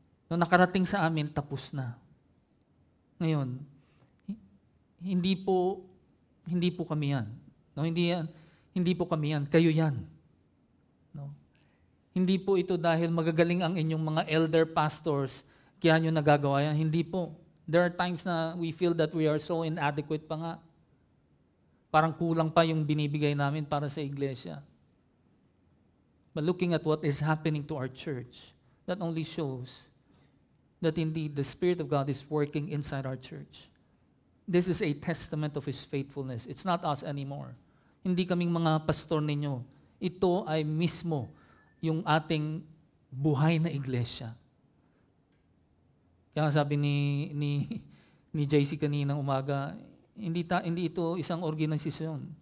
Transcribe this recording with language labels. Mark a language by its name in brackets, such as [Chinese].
[Filipino] Nung nakarating sa amin, tapos na. Ngayon, hindi po kami yan. No, hindi po kami yan. Kayo yan. No? Hindi po ito dahil magagaling ang inyong mga elder pastors kaya nyo nagagawa yan. Hindi po. [English] There are times na we feel that we are so inadequate [Filipino] pa nga. Parang kulang pa yung binibigay namin para sa iglesia. [English] But looking at what is happening to our church, that only shows that indeed the Spirit of God is working inside our church. This is a testament of His faithfulness. It's not us anymore. [Filipino] Hindi kaming mga pastor ninyo. Ito ay mismo yung ating buhay na iglesia. Kaya sabi ni JC kaninang umaga, hindi ito isang organisasyon.